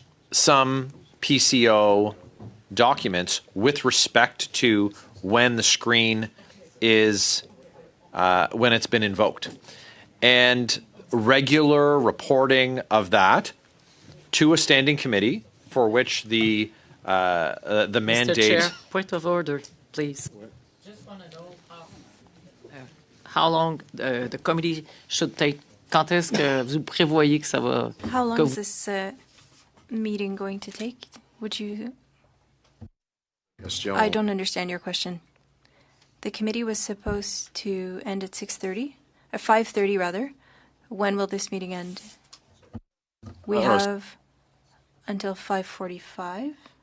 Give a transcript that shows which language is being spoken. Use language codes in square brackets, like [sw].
[en] some PCO documents with respect to when the screen is when it's been invoked, and regular reporting of that to a standing committee for which the mandate. Mr. Chair, point of order, please. Just want to know how long the committee should take. [fr] Quand est-ce que vous prévoyez que ça va? [en] How long is this meeting going to take? Would you? Yes, Joe. I don't understand your question. The committee was supposed to end at 6:30, at 5:30 rather. When will this meeting end? We have until 5:45.